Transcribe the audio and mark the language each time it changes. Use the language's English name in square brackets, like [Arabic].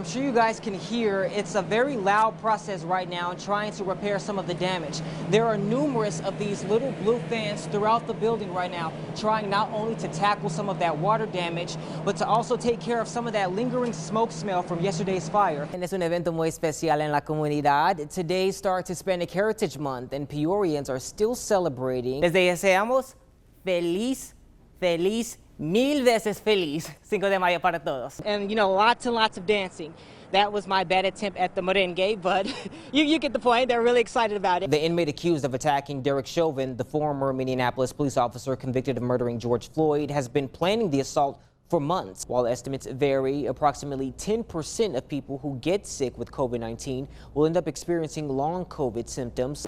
[English] I'm sure you guys can hear it's a very loud process right now trying to repair some of the damage. There are numerous of these little blue fans throughout the building right now, trying not only to tackle some of that water damage, but to also take care of some of that lingering smoke smell from yesterday's fire. [Spanish] And es un evento muy especial en la comunidad. [English] Today starts Hispanic Heritage Month, and Peorians are still celebrating. [Spanish] Les deseamos feliz, mil veces feliz 5 de mayo para todos. [English] And you know, lots and lots of dancing. That was my bad attempt at the merengue, but you get the point. They're really excited about it. The inmate accused of attacking Derek Chauvin, the former Minneapolis police officer convicted of murdering George Floyd, has been planning the assault for months. While estimates vary, approximately 10% of people who get sick with COVID-19 will end up experiencing long COVID symptoms.